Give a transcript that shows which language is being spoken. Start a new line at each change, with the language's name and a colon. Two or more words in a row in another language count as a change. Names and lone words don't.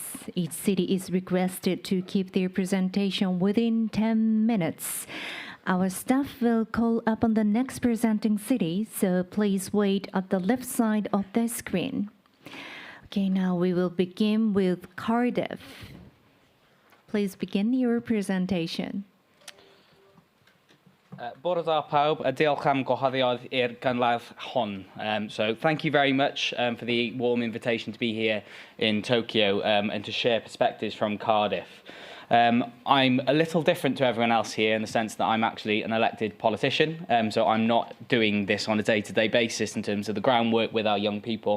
English: Each city is requested to keep their presentation within 10 minutes. Our staff will call up on the next presenting city, so please wait at the left side of the screen. Okay, now we will begin with Cardiff. Please begin your presentation.
Welsh: Bore da pawb, a diolch am gwahoddiad i'r gynladd hon.
English: So thank you very much for the warm invitation to be here in Tokyo and to share perspectives from Cardiff. I'm a little different to everyone else here in the sense that I'm actually an elected politician, so I'm not doing this on a day-to-day basis in terms of the groundwork with our young people.